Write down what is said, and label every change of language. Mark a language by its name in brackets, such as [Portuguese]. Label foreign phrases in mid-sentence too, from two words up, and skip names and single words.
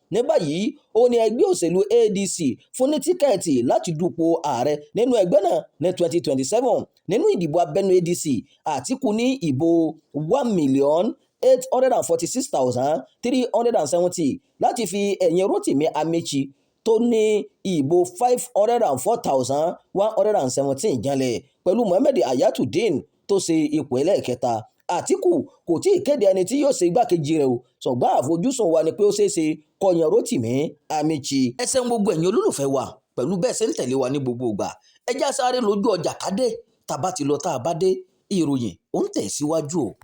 [Yoruba] Ní báyìí, ó ní ẹgbẹ́ òṣèlú A D C fún ní tíkẹ́ẹ̀tì láti dupò ààrẹ nínú ẹgbẹ́ náà ní twenty twenty-seven. Nínú ìdìbò abẹ́nú A D C, Atiku ní ìbò one million eight hundred and forty-six thousand three hundred and seventy láti fi ẹ̀yìn Rotimi Amechi tó ní ìbò five hundred and four thousand one hundred and seventeen janlẹ̀, pẹ̀lú Mohammed Ayatudeen tó ṣe ipò ẹlẹ́ẹ̀kẹta. Atiku kò tí ì kéde ẹni tí yóò ṣe igbákejì rẹ̀ o, ṣùgbọ́n àfojúsùn wa ni pé ó ṣeé ṣe kó yan Rotimi Amechi. Ẹ ṣeun gbogbo ẹ̀yin olólùfẹ́ wa pẹ̀lú bẹ́ẹ̀ ṣe ń tẹ̀lé wa ní gbogbo ìgbà. Ẹ já sáré lójú ọjà ká dé, tá a bá ti lọ, tá a bá dé, ìròyìn ó ń tẹ̀ síwájú o.